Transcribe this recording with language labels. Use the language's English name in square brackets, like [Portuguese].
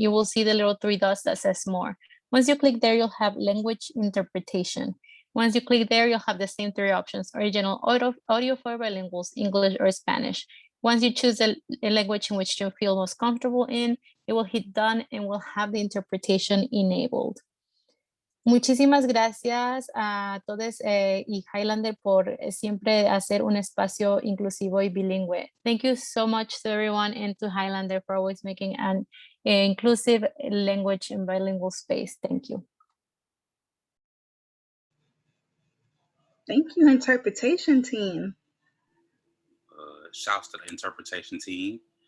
[English] You will see the little 3 dots that says more. Once you click there, you'll have language interpretation. Once you click there, you'll have the same 3 options, original audio for bilinguals, English or Spanish. Once you choose a language in which you feel most comfortable in, it will hit done and will have the interpretation enabled. [Spanish] Muchísimas gracias a todos y Highlander por siempre hacer un espacio inclusivo y bilingüe. [English] Thank you so much to everyone and to Highlander for always making an inclusive language and bilingual space. Thank you. Thank you, interpretation team. Shouts to the interpretation team.